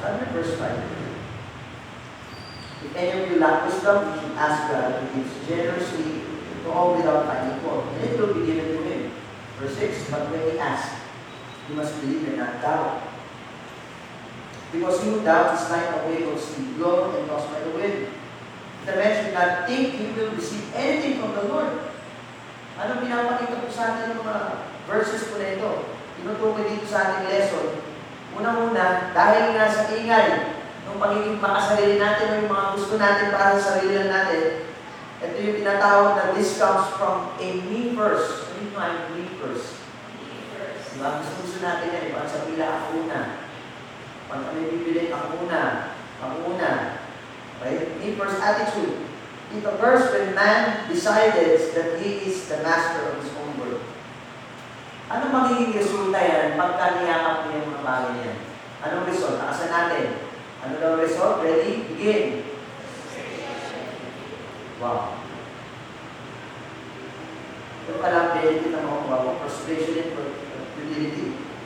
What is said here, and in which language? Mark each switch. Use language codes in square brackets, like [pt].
[tl] Sabi ng [en] verse 5, if any of you lack wisdom, you should ask God who gives generously to all without finding fault, and it will be given to him. Verse 6, but when he asks, you must believe and not doubt. Because he who doubts is like a wave of sea, blown and tossed by the wind. The man should not think he will receive anything from the Lord. [tl] Ano pinapakita po sa atin ng mga verses po na ito? Tinutukoy dito sa ating lesson. Una-una, dahil nga sa ingay ng pagiging makasarili natin o yung mga gusto natin para sa sarili lang natin, ito yung tinatawag na [en] this comes from a me first. [tl] Ano yung mga me first? Diba? Gusto natin yan. Pag sa pila, ako una. Pag kami bibili, ako una. Ako una. Okay? [en] Me first attitude. It occurs when man decided that he is the master of his own world. [tl] Ano magiging resulta yan pagka niyakap niya yung mga bagay yan? Anong result? Takasan natin. Ano daw result? [en] Ready? Begin. Wow. [tl] Ito pala benefit ng mga bago. [en] Frustration and futility.